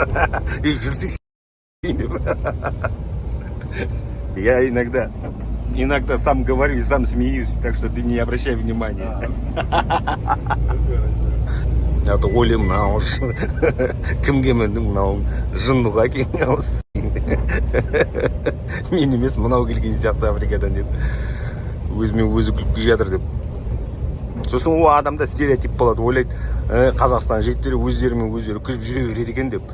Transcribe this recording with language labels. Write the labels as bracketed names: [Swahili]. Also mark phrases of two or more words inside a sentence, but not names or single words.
[Kazakh] Жүрсің деп. [Russian] Я иногда сам говорю и сам смеюсь, так что ты не обращай внимания. [Kazakh] А то ойлаймын, мынау кімге міндің, мынау жындыға келген. Мен емес, мынау келген сияқты Африкадан деп. Өзімен өзі күліп келе жатыр деп. Сосын ол адамда стереотип болады, ойлайды, Қазақстан жігіттері өздерімен өздері күліп жүре береді екен деп.